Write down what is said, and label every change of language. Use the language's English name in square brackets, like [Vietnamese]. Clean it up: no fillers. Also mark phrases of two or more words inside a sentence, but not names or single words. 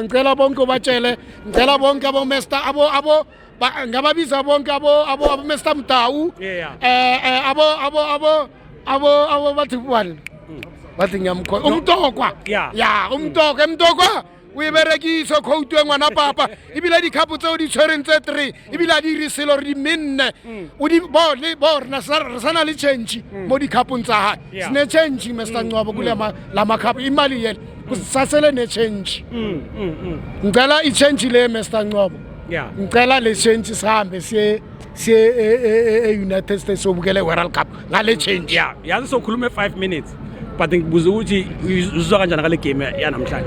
[Zulu] Ngicela bonke batshele, ngicela bonke abo Mr. abo ngababiza bonke abo Mr. Mdawu. [English] Yeah. [Zulu] Abo bathi bani? Bathi ngiyamkhola. Umtokwa. [English] Yeah. [Zulu] Umtokwa, emtokwa. [Southern Sotho] Uyiberekisa code ngwana papa ibile di cup tse o di tshwereng tse 3 ibile di riselo re di minne o di bo rena sana le change mo di cupong tsa ha sine change Mr. [Zulu] Ncwaba kule la cup imali yele kusasele ne change ngicela I change le Mr. Ncwaba [English] Yeah. [Zulu] ngicela le change sihambe siye United States obukele World Cup ngale change [English] Yeah. [Zulu] Yazi sokhuluma 5 minutes. But ngibuza ukuthi uzizwa kanjani ngale game yanamhlanje.